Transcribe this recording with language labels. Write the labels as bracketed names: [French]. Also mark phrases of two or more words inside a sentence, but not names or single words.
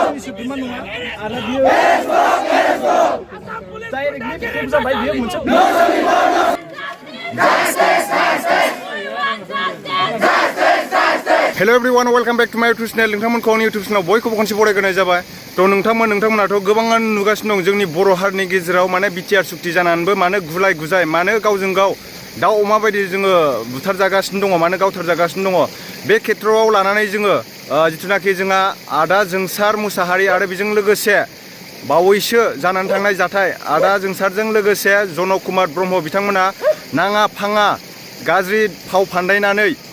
[Bodo] हारिनि सोद्रोमा नङा आरो बियो [English] directly prove [Bodo] जाबाय बियो मोनसे [English] hello everyone welcome back to my YouTube channel [Bodo] नोंथांमोनखौ आंनि [English] YouTube channel [Bodo] बयखौबो खनसे बरायग्रोनाय जाबाय तो नोंथांमोनाथ' गोबाङानो नुगासिनो दं जोंनि बर' हारिनि गेजेराव माने बिटिआर सुक्ति जानानैबो मानो गुलाय गुजाय मानो गावजों गाव दाउ अमा बायदि जोङो बुथारजागासिनो दङ मानो गावथारजागासिनो दङ बे खेथ्रआव लानानै जोङो जिथुनाखि जोंहा आदा जोंसार मुसाहारि आरो बेजों लोगोसे बावैसो जानानै थांनाय जाथाय आदा जोंसारजों लोगोसे जनक कुमार ब्रह्म बिथांमोना नाङा फाङा गाज्रि फाव फान्दायनानै